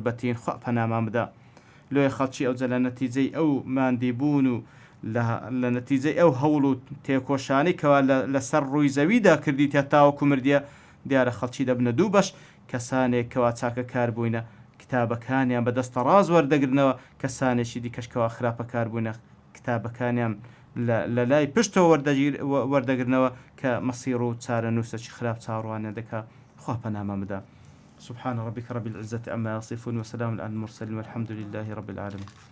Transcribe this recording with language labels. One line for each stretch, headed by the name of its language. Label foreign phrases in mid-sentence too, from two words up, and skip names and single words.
Central Kurdish: بەتین خوا پەنامان بدە لۆی خەڵکی ئەوجا لە نەتیجەی ئەو ماندیبوون و لە نەتیجەی ئەو هەوڵ و تێکۆشانی کەوا لەسەر ڕووی زەویدا کردی تێ تاوەکو مردیە دیارە خەڵکی دەبنە دوو بەش کەسانێک کەوا چاکە کار بووینە کتابەکانیان بەدەستە ڕاز وەردەگرنەوە کەسانێکی دیکەشکەوە خراپە کار بووینە کتابەکانیان لە لای پشتەوە وەردەگرنەوە کە مەسیر و چارە نووسەکی خراپ چاڕوانە دەکا خوا پەنامان بدە.
Arabic: سبحان ربك رب العزة عما يصفون وسلام على المرسلين والحمد لله رب العالمين.